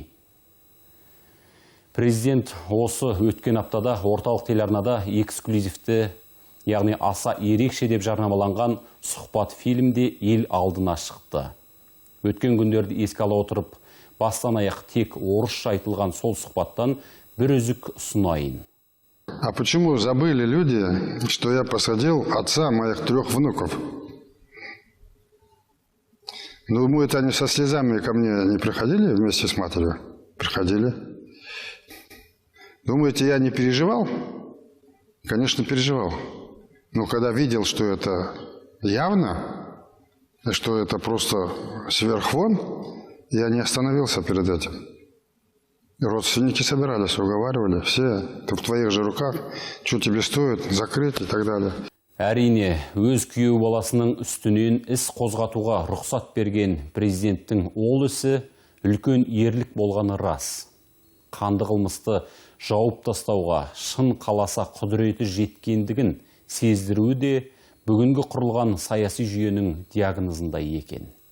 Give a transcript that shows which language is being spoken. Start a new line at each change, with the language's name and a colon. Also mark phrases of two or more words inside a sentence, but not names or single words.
Kazakh: Президент осы өткен аптада орталық телеарнада эксклюзивті, яғни аса ерекше деп жарнамаланған сұхбат фильмде ел алдына шықты. Өткен күндерді еске ала отырып, бастан аяқ тек орысша айтылған сол сұхбаттан бір үзік ұсынайын.
Russian: А почему забыли люди, что я посадил отца моих 3 внуков? Думаю, это они со слезами ко мне не приходили вместе с матерью? Приходили. Думаете, я не переживал? Конечно, переживал. Но когда видел, что это явно, что это просто сверхфон, я не остановился перед этим. Родственники собирались, уговаривали. Все, ты в твоих же руках, что тебе стоит, закрыть и так далее.
Kazakh: Әрине, өз күйеу баласының үстінен іс қозғатуға рұқсат берген президенттің ол ісі үлкен ерлік болғаны рас. Қанды қылмысты жауып тастауға шын қаласа құдіреті жеткендігін сездіруі де бүгінгі құрылған саяси жүйенің диагнозындай екен.